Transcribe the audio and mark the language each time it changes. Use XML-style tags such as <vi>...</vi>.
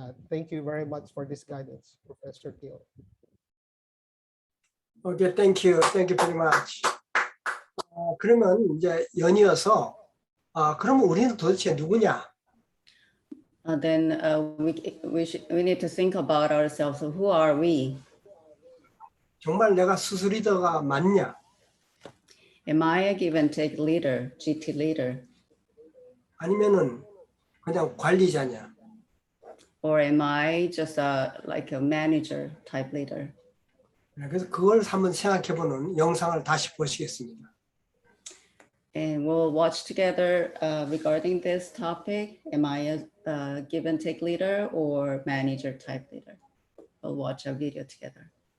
<en>Thank you very much for this guidance, Professor Gill. Okay, thank you very much.</en> <ko>그러면 이제 연이어서 그러면 우리는 도대체 누구냐?</ko> <en>Then we need to think about ourselves. So who are we?</en> <ko>정말 내가 스스 리더가 맞냐?</ko> <en>Am I a give and take leader, GT leader?</en> <ko>아니면은 그냥 관리자냐?</ko> <en>Or am I just like a manager type leader?</en> <ko>그래서 그걸 한번 생각해보는 영상을 다시 보시겠습니다.</ko> <en>And we'll watch together regarding this topic. Am I a give and take leader or manager type leader? We'll watch a video together.</en>